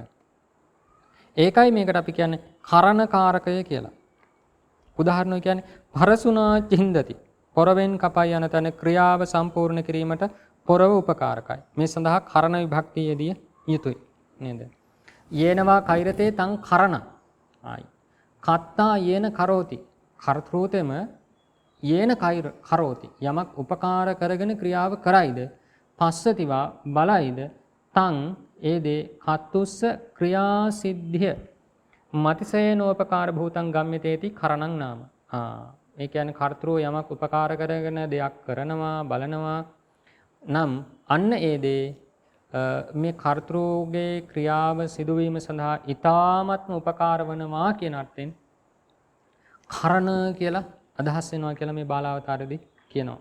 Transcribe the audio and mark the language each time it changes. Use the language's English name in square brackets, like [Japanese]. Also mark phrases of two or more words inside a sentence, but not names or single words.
[Sinhala] ඒකයි මේකට අපි කියන්නේ කරණකාරකය කියලා. උදාහරණයක් කියන්නේ [Pali] පරසුනා චින්දති. [Sinhala] පොරවෙන් කපයි යන තැන ක්‍රියාව සම්පූර්ණ කිරීමට පොරව උපකාරකයි. මේ සඳහා කරණ විභක්තියේදී යුතුයි නේද? [Pali] යේනවා කෛරතේ තං කරණ. ආයි. කත්තා යේන කරෝති. කර්තෘතෙම යේන කරෝති. [Sinhala] යමක් උපකාර කරගෙන ක්‍රියාව කරයිද පස්සතිවා බලයිද තං ඒ දේ කත්තුස්ස ක්‍රියාසිද්ධිය [Pali] මතිසේනෝපකාර භූතං ගම්මිතේති කරණං නාම. [Sinhala] ඒ කියන්නේ කර්තෘ යමක් උපකාර කරගෙන දෙයක් කරනවා බලනවා නම් අන්න ඒ දේ මේ කර්තෘගේ ක්‍රියාව සිදුවීම සඳහා ඊ타ත්ම උපකාර වනවා කියන අර්ථයෙන් කරණ කියලා අදහස් වෙනවා කියලා මේ බාලාවතාරයේදී කියනවා.